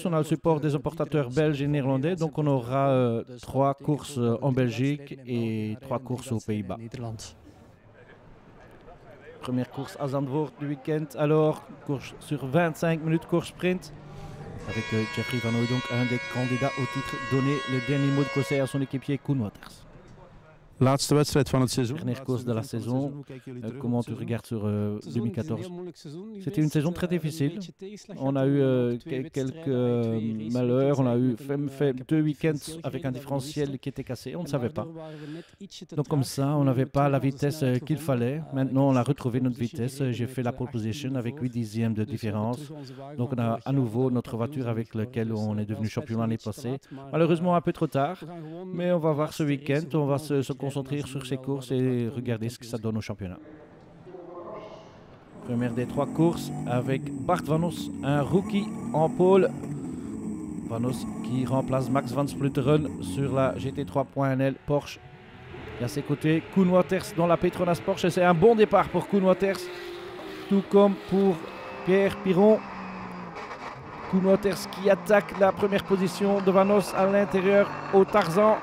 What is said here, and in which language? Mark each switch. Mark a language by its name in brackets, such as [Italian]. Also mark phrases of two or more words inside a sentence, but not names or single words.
[French] On a le support des importateurs belges et néerlandais, donc on aura 3 courses en Belgique et 3 courses aux Pays-Bas. Première course à Zandvoort du week-end, alors course sur 25 minutes, course sprint. Avec Jeffrey Van Hooydonk, un des candidats au titre, donner les derniers mots de conseil à son équipier Koen Waters. [Dutch] Laatste wedstrijd van het seizoen. [French] Dernière course de la saison. Comment tu regardes sur 2014? C'était une saison très difficile. On a eu quelques malheurs. On a fait 2 week-ends avec un différentiel qui était cassé. On ne savait pas. Donc comme ça, on n'avait pas la vitesse qu'il fallait. Maintenant, on a retrouvé notre vitesse. J'ai fait la [English] pole position [French] avec 8 dixièmes de différence. Donc on a à nouveau notre voiture avec laquelle on est devenu champion l'année passée. Malheureusement, un peu trop tard. Mais on va voir ce week-end. On va se concentrer sur ces courses et regarder ce que ça donne au championnat. Première des 3 courses avec Bart Van Os, un rookie en pole. Van Os qui remplace Max van Splunteren sur la GT3.NL Porsche. Et à ses côtés, Koen Waters dans la Petronas Porsche. C'est un bon départ pour Koen Waters, tout comme pour Pierre Piron. Koen Waters qui attaque la première position de Van Os à l'intérieur au Tarzan.